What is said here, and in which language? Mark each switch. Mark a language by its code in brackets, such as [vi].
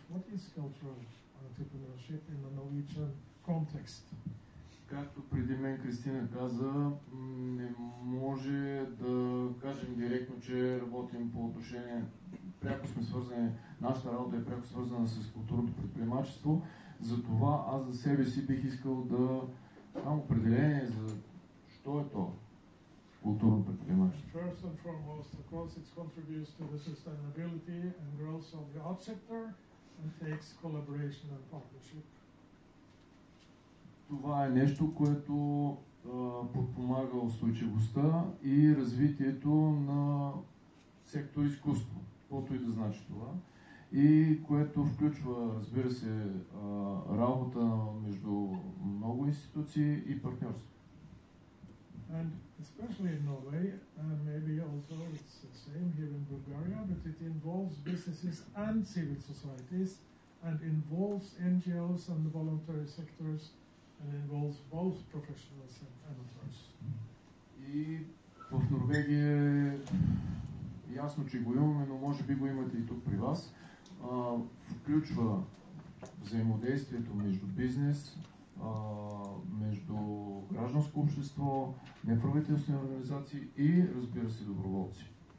[en] What is cultural entrepreneurship in the Norwegian context? [bg] Както преди мен Кристина каза, не може да кажем директно, че работим по отношение, пряко сме свързани, нашата работа е пряко свързана с културното предприемачество. Затова аз за себе си бих искал да дам определение за що е то културно предприемачество. [en] First and foremost, of course, it contributes to the sustainability and growth of the art sector and takes collaboration and partnership. [bg] Това е нещо, което подпомага устойчивостта и развитието на сектор изкуство, каквото и да значи това, и което включва, разбира се, работа между много институции и партньорство. [en] And especially in Norway, maybe also it's the same here in Bulgaria, but it involves businesses and civil societies, and involves NGOs and the voluntary sectors, and involves both professionals and amateurs. [bg] И в Норвегия е ясно, че го имаме, но може би го имате и тук при вас. Включва взаимодействието между бизнес, между гражданско общество, неправителствени организации и, разбира се, доброволци.